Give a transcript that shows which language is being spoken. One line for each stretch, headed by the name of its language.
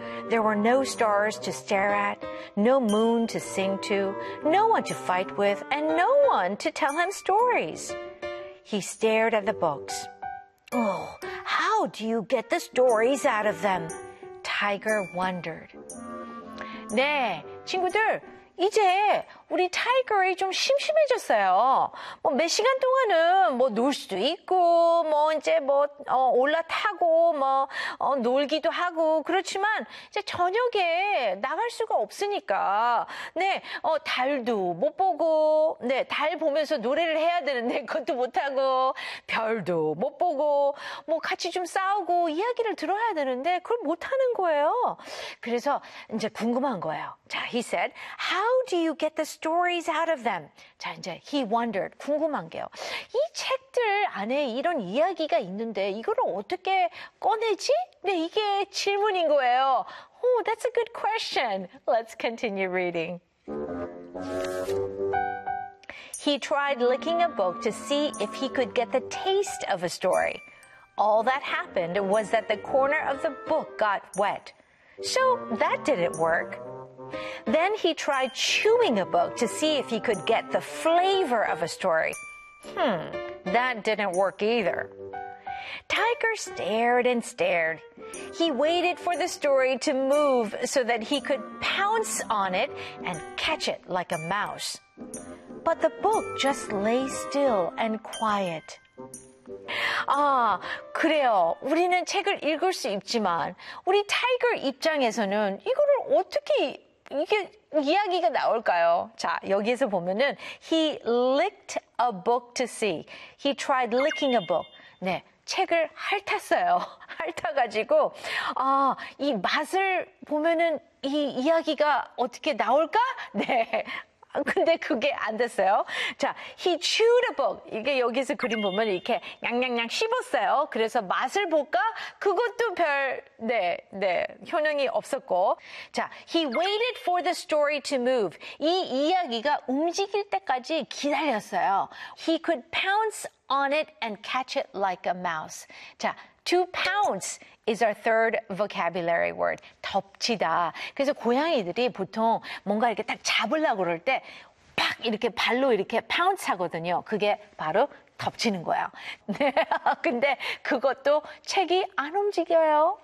English: There were no stars to stare at, no moon to sing to, no one to fight with, and no one to tell him stories. He stared at the books. Oh, how do you get the stories out of them? Tiger wondered.
Korean: 네, 친구들. 이제 우리 타이거가 좀 심심해졌어요. 뭐 몇 시간 동안은 뭐 놀 수도 있고 뭐 이제 뭐 올라타고 뭐 놀기도 하고 그렇지만 이제 저녁에 나갈 수가 없으니까 네. 달도 못 보고 네. 달 보면서 노래를 해야 되는데 그것도 못 하고 별도 못 보고 뭐 같이 좀 싸우고 이야기를 들어야 되는데 그걸 못 하는 거예요. 그래서 이제 궁금한 거예요.
English: 자, he said, "How do you get the stories out of them?"
Korean: 자, 이제
English: he wondered,
Korean: 궁금한 게요. 이 책들 안에 이런 이야기가 있는데 이걸 어떻게 꺼내지? 네, 이게 질문인 거예요.
English: Oh, that's a good question. Let's continue reading. He tried licking a book to see if he could get the taste of a story. All that happened was that the corner of the book got wet. So that didn't work. Then he tried chewing a book to see if he could get the flavor of a story. That didn't work either. Tiger stared and stared. He waited for the story to move so that he could pounce on it and catch it like a mouse. But the book just lay still and quiet.
Korean: 아, 그래요. 우리는 책을 읽을 수 있지만 우리 타이거 입장에서는 이거를 어떻게 이게 이야기가 나올까요? 자, 여기에서 보면은
English: he licked a book to see. He tried licking a book.
Korean: 네, 책을 핥았어요. 핥아가지고 이 맛을 보면은 이 이야기가 어떻게 나올까? 네, 근데 그게 안 됐어요. 자,
English: he chewed a book.
Korean: 이게 여기서 그림 보면 이렇게 냥냥냥 씹었어요. 그래서 맛을 볼까? 그것도 별, 네, 네, 효능이 없었고. 자,
English: he waited for the story to move.
Korean: 이 이야기가 움직일 때까지 기다렸어요.
English: He could pounce on it and catch it like a mouse. 자, to pounce is our third vocabulary word.
Korean: 덮치다. 그래서 고양이들이 보통 뭔가 이렇게 딱 잡으려고 그럴 때 팍 이렇게 발로 이렇게 pounce 하거든요. 그게 바로 덮치는 거야. 네, 근데 그것도 책이 안 움직여요.